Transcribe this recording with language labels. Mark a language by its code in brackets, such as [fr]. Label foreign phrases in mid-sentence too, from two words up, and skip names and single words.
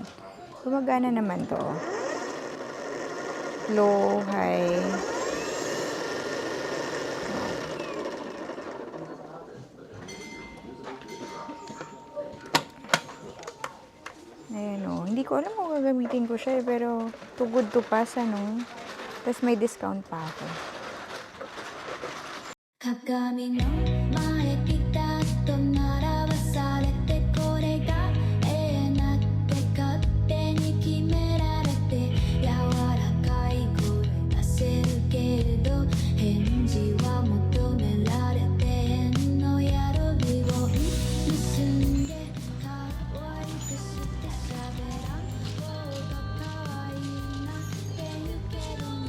[tl] Gumagana naman to. Low, high. Ayan o. Hindi ko alam kung gagamitin ko siya pero [en] too good to pass [tl] Tapos may discount pa ako. [ja] 鏡の前ピタッと並ばされてこれが永遠だって勝手に決められて柔らかい声出せるけれど返事は求められて変の宿りを結んで可愛くして喋らん方が可愛いなって言うけどね